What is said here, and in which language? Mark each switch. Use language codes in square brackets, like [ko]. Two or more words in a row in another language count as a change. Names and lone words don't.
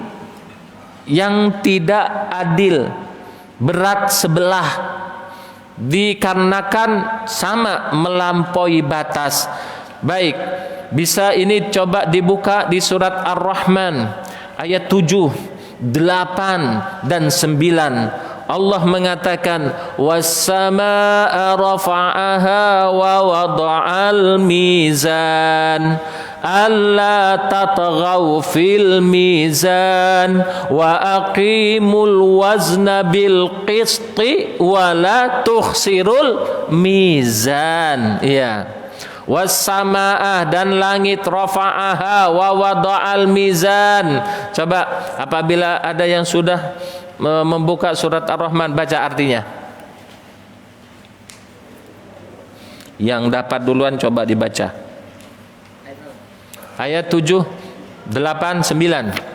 [id] Yang tidak adil, berat sebelah, dikarenakan sama melampaui batas. Baik, bisa ini coba dibuka di surat Ar-Rahman ayat 7, 8 dan 9. Allah mengatakan, [ar] والسماء رفعها ووضع الميزان ألا تطغوا في الميزان وأقيموا الوزن بالقسط ولا تخسروا الميزان. [id] Ya, was-samaa'a, dan langit, [ar] رفعها ووضع الميزان. [id] Coba apabila ada yang sudah membuka surat Ar-Rahman, baca artinya. Yang dapat duluan coba dibaca. Ayat 7, 8, 9.